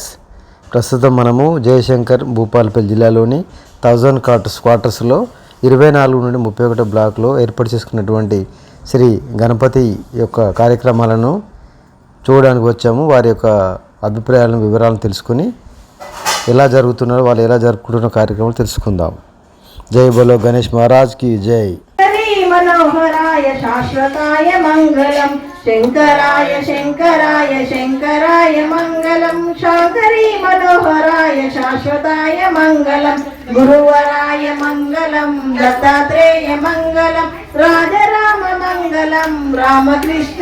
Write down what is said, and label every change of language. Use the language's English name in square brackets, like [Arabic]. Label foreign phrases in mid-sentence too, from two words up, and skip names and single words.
[Telugu] ప్రస్తుతం మనము జయశంకర్ భూపాలపల్లి జిల్లాలోని 1000 క్వార్టర్స్లో 24 నుండి 31 బ్లాక్లో ఏర్పాటు చేసుకున్నటువంటి శ్రీ గణపతి యొక్క కార్యక్రమాలను చూడడానికి వచ్చాము. వారి యొక్క అభిప్రాయాలను వివరాలను తెలుసుకుని ఎలా జరుగుతున్నారో వాళ్ళు ఎలా జరుపుకుంటున్న కార్యక్రమాలు తెలుసుకుందాం. [Hindi] जय बोलो गणेश महाराज की जय. [Sanskrit] मनोहराय शाश्वताय मंगलम शंकराय शंकराय शंकराय मंगलम शाकरी मनोहराय शाश्वताय मंगलम गुरुवराय मंगलम दत्तात्रेय मंगलम राजराम मंगलम रामकृष्ण